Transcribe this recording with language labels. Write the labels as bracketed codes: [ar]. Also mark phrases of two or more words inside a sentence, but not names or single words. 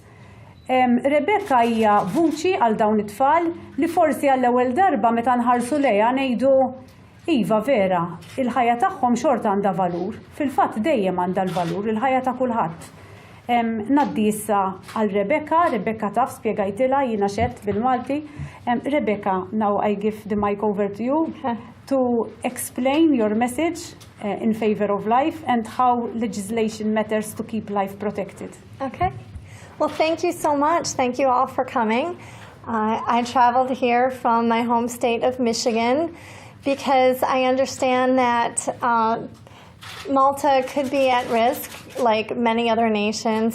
[mt] Rebecca hija vuċi għal dawn it-tfal li forsi għall-ewwel darba meta nħarsu lejha ngħidu iva vera, il-ħajja tagħhom xorta għandha valur. Fil-fatt dejjem għandha l-valur, il-ħajja ta' kulħadd. Naddi issa għal Rebecca taf spjegajtilha jiena xedt bil-Malti. Rebecca, [en] now I give the mic over to you to explain your message in favor of life and how legislation matters to keep life protected. Okay. Well, thank you so much. Thank you all for coming. I traveled here from my home state of Michigan because I understand that Malta could be at risk, like many other nations.